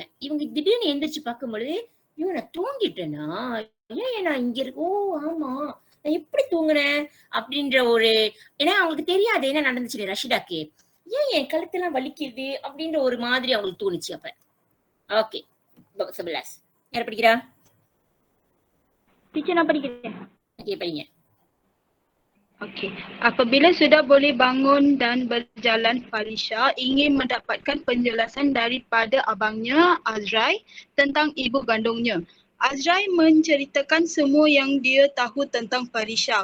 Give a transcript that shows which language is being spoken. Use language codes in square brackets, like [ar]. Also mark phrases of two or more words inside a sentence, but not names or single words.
[ta] இவங்க திடீர்னு எந்திரிச்சு பார்க்கும்பொழுது, ஐயோ நான் தூங்கிட்டேனா, ஏன் நான் இங்க இருக்கு, ஓ ஆமா நான் எப்படி தூங்குனேன் அப்படின்ற ஒரு, ஏன்னா அவங்களுக்கு தெரியாது என்ன நடந்துச்சு ரஷீடாக்கு, ஏன் என் கழுத்தெல்லாம் வலிக்குது அப்படின்ற ஒரு மாதிரி அவங்களுக்கு தோணுச்சு. அப்ப ஓகே, சபிலாஸ் யார் படிக்கிறா? டீச்சர் நான் படிக்கிறேன். ஓகே, படிங்க. [ms] Okey, apabila sudah boleh bangun dan berjalan, Farisha ingin mendapatkan penjelasan daripada abangnya Azrai tentang ibu kandungnya. Azrai menceritakan semua yang dia tahu tentang Farisha.